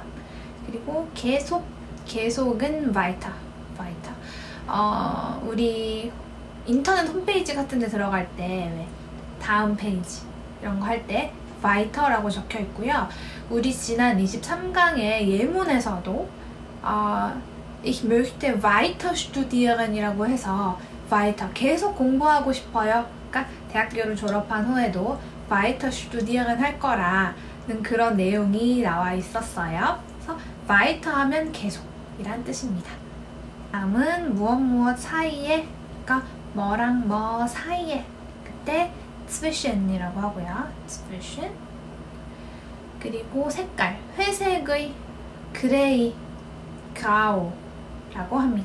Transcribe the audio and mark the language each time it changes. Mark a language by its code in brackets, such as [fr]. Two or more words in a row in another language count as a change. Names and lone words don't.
[ko] 그리고 계속은 weiter. 우리 인터넷 홈페이지 같은 데 들어갈 때 왜 다음 페이지 이런 거 할 때 weiter라고 적혀 있고요. 우리 지난 23강의 예문에서도 [de] ich möchte weiter studieren [ko] 이라고 해서 weiter, 계속 공부하고 싶어요. 그러니까 대학교를 졸업한 후에도 [de] weiter studieren [ko] 할 거라는 그런 내용이 나와 있었어요. 그래서 weiter 하면 계속이란 뜻입니다. 다음은 무엇 사이에, 그러니까 뭐랑 뭐 사이에, 그때 zwischen이라고 하고요. zwischen. 그리고 색깔, 회색의 그레이, grau라고 합니다.